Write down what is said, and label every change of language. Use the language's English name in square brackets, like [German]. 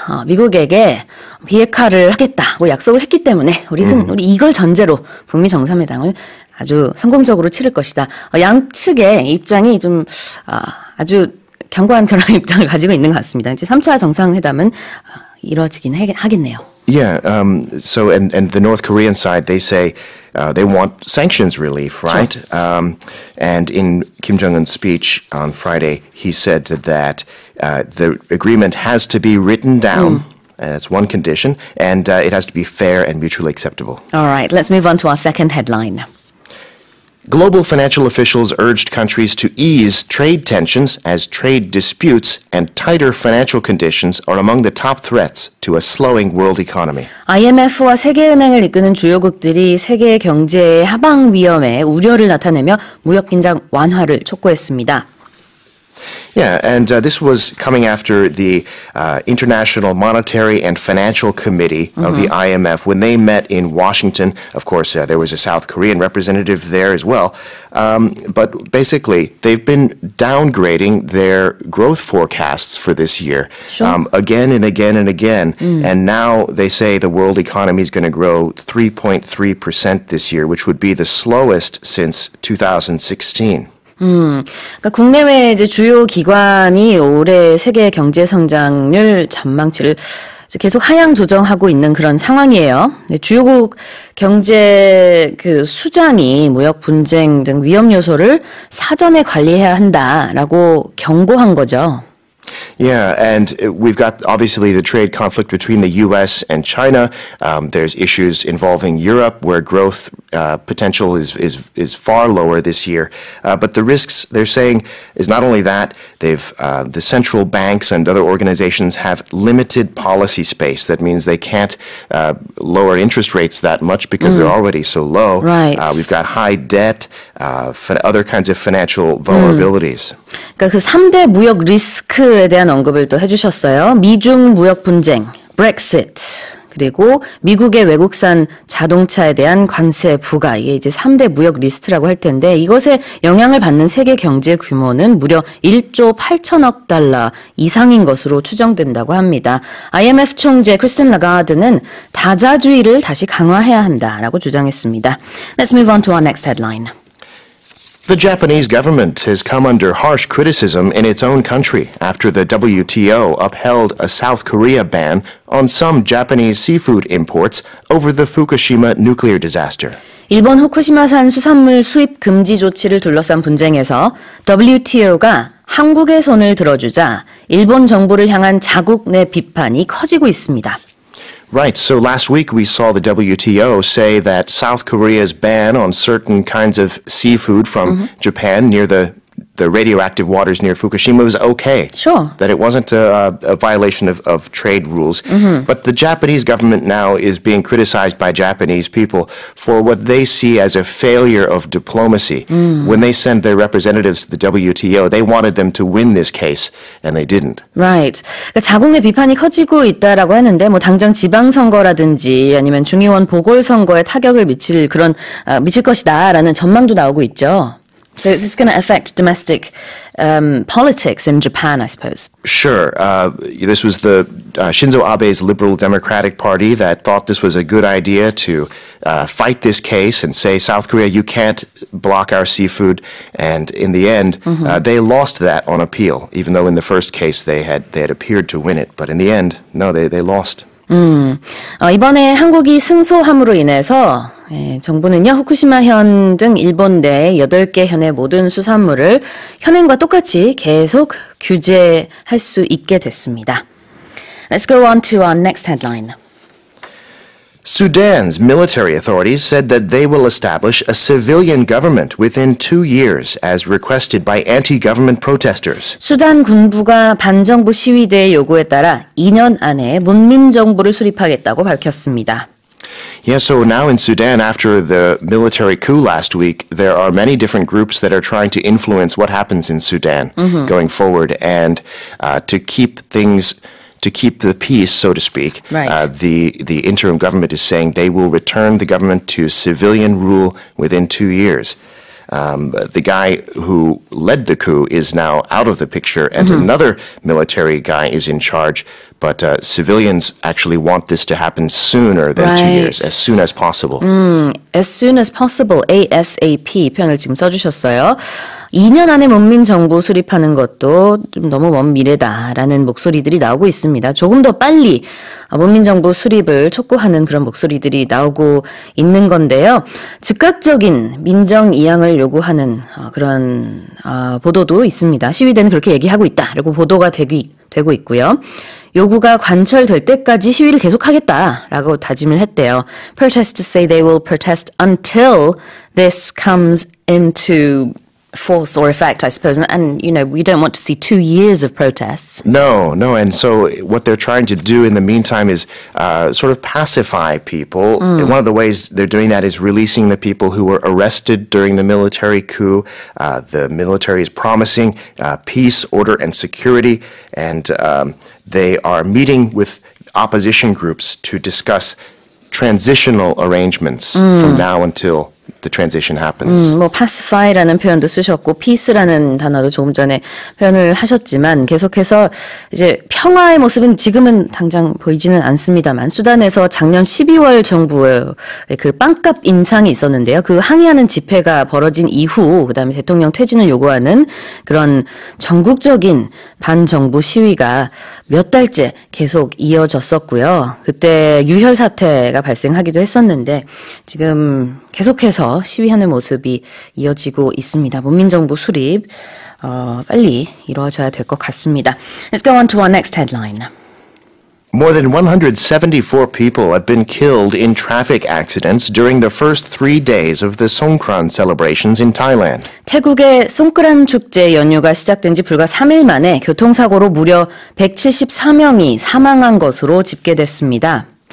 [Korean] 미국에게 비핵화를 하겠다고 약속을 했기 때문에 우리 이걸 전제로 북미 정상회담을 아주 성공적으로 치를 것이다. 양측의 입장이 좀 아주 견고한 그런 입장을 가지고 있는 것 같습니다. 이제 3차 정상회담은 이뤄지긴 하겠네요. [English] Yeah, so and the North Korean side, they say they want sanctions relief, right? Sure. And in Kim Jong-un's speech on Friday, he said that the agreement has to be written down. That's one condition, and it has to be fair and mutually acceptable. All right, let's move on to our second headline. Global financial officials urged countries to ease trade tensions as trade disputes and tighter financial conditions are among the top threats to a slowing world economy. [Korean] IMF와 세계은행을 이끄는 주요국들이 세계 경제의 하방 위험에 우려를 나타내며 무역 긴장 완화를 촉구했습니다. [English] Yeah, and this was coming after the International Monetary and Financial Committee of the IMF when they met in Washington. Of course, there was a South Korean representative there as well. But basically, they've been downgrading their growth forecasts for this year again and again and again. And now they say the world economy is going to grow 3.3% this year, which would be the slowest since 2016. [Korean] 그러니까 국내외 이제 주요 기관이 올해 세계 경제 성장률 전망치를 계속 하향 조정하고 있는 그런 상황이에요. 주요국 경제 그 수장이 무역 분쟁 등 위험 요소를 사전에 관리해야 한다라고 경고한 거죠. [English] Yeah, and we've got obviously the trade conflict between the U.S. and China. There's issues involving Europe where growth potential is far lower this year. But the risks they're saying is not only that, the central banks and other organizations have limited policy space. That means they can't lower interest rates that much because they're already so low. Right. We've got high debt, other kinds of financial vulnerabilities. [Korean] 그러니까 그 3대 무역 리스크에 대한 언급을 또 해주셨어요. 미중 무역 분쟁, 브렉시트, 그리고 미국의 외국산 자동차에 대한 관세 부과, 이게 이제 3대 무역 리스트라고 할 텐데 이것에 영향을 받는 세계 경제 규모는 무려 1조 8천억 달러 이상인 것으로 추정된다고 합니다. IMF 총재 크리스틴 라가드는 다자주의를 다시 강화해야 한다라고 주장했습니다. [English] Let's move on to our next headline. The Japanese government has come under harsh criticism in its own country after the WTO upheld a South Korea ban on some Japanese seafood imports over the Fukushima nuclear disaster. [Korean] 일본 후쿠시마산 수산물 수입 금지 조치를 둘러싼 분쟁에서 WTO가 한국의 손을 들어주자 일본 정부를 향한 자국 내 비판이 커지고 있습니다. [English] Right, so last week we saw the WTO say that South Korea's ban on certain kinds of seafood from Japan near the radioactive waters near Fukushima was okay. Sure. That it wasn't a violation of trade rules. But the Japanese government now is being criticized by Japanese people for what they see as a failure of diplomacy. When they send their representatives to the WTO, they wanted them to win this case, and they didn't. Right. [Korean] 그러니까 자국 내 비판이 커지고 있다라고 하는데 뭐 당장 지방선거라든지 아니면 중의원 보궐선거에 타격을 미칠 것이다라는 전망도 나오고 있죠. [English] So this is going to affect domestic politics in Japan, I suppose. Sure. This was the Shinzo Abe's Liberal Democratic Party that thought this was a good idea to fight this case and say, South Korea, you can't block our seafood. And in the end, they lost that on appeal, even though in the first case they had appeared to win it. But in the end, no, they lost. [Korean] 이번에 한국이 승소함으로 인해서 정부는요, 후쿠시마현 등 일본 내 8개 현의 모든 수산물을 현행과 똑같이 계속 규제할 수 있게 됐습니다. [English] Let's go on to our next headline. Sudan's military authorities said that they will establish a civilian government within 2 years, as requested by anti-government protesters. [Korean] 수단 군부가 반정부 시위대의 요구에 따라 2년 안에 문민정부를 수립하겠다고 밝혔습니다. [English] Yeah, so now in Sudan, after the military coup last week, there are many different groups that are trying to influence what happens in Sudan going forward, and to keep the peace, so to speak. Right. The interim government is saying they will return the government to civilian rule within 2 years. The guy who led the coup is now out of the picture, and another military guy is in charge. But civilians actually want this to happen sooner than 2 years, as soon as possible. As soon as possible, ASAP [Korean] 표현을 지금 써주셨어요. 2년 안에 문민정부 수립하는 것도 좀 너무 먼 미래다라는 목소리들이 나오고 있습니다. 조금 더 빨리 문민정부 수립을 촉구하는 그런 목소리들이 나오고 있는 건데요. 즉각적인 민정 이양을 요구하는 그런 보도도 있습니다. 시위대는 그렇게 얘기하고 있다라고 보도가 되고 있고요. 요구가 관철될 때까지 시위를 계속하겠다라고 다짐을 했대요. [English] Protesters say they will protest until this comes into force or effect, I suppose. And, you know, we don't want to see 2 years of protests. No. And so what they're trying to do in the meantime is sort of pacify people. And one of the ways they're doing that is releasing the people who were arrested during the military coup. The military is promising peace, order, and security. And they are meeting with opposition groups to discuss transitional arrangements from now until the transition happens. [Korean] 뭐 pacify라는 표현도 쓰셨고 peace라는 단어도 조금 전에 표현을 하셨지만 계속해서 이제 평화의 모습은 지금은 당장 보이지는 않습니다만 수단에서 작년 12월 정부의 그 빵값 인상이 있었는데요. 그 항의하는 집회가 벌어진 이후 그다음에 대통령 퇴진을 요구하는 그런 전국적인 반정부 시위가 몇 달째 계속 이어졌었고요. 그때 유혈 사태가 발생하기도 했었는데 지금 계속해서 시위하는 모습이 이어지고 있습니다. 문민정부 수립 빨리 이루어져야 될 것 같습니다. [English] Let's go on to our next headline. More than 174 people have been killed in traffic accidents during the first 3 days of the Songkran celebrations in Thailand. [Korean] 태국의 송크란 축제 연휴가 시작된 지 불과 3일 만에 교통사고로 무려 174명이 사망한 것으로 집계됐습니다.